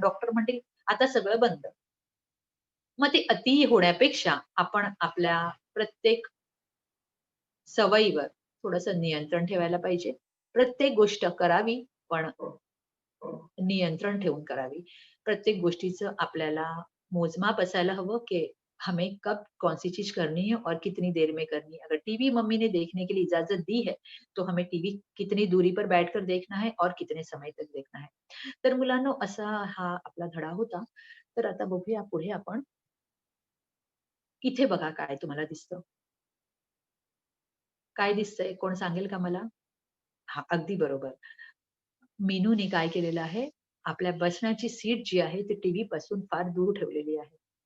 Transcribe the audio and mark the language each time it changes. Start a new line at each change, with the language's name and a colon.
Marathi: Doctor म्हणतील, "आता सगळं बंद." मग ते अति होण्यापेक्षा आपण आपल्या प्रत्येक सवयीवर थोडंसं नियंत्रण ठेवायला पाहिजे. प्रत्येक गोष्ट करावी, पण नियंत्रण ठेवून करावी. प्रत्येक गोष्टीचं आपल्याला मोजमाप असायला हवं,
Hindi: की हमें कब कौन-सी चीज़ करनी है और कितनी देर में करनी है. अगर टीवी मम्मी ने देखने के लिए इजाज़त दी है, तो हमें टीवी कितनी दूरी पर बैठकर देखना है और कितने समय तक देखना है.
Marathi: तर मुलांनो, असा हा आपला धडा होता. तर आता बघूया पुढे आपण. इथे बघा काय तुम्हाला दिसतं. काय दिसतंय? कोण सांगेल का मला? हां, अगदी बरोबर. मीनूने काय केलेलं आहे, आपल्या बसण्याची सीट जी आहे ती टीव्हीपासून फार दूर ठेवलेली आहे.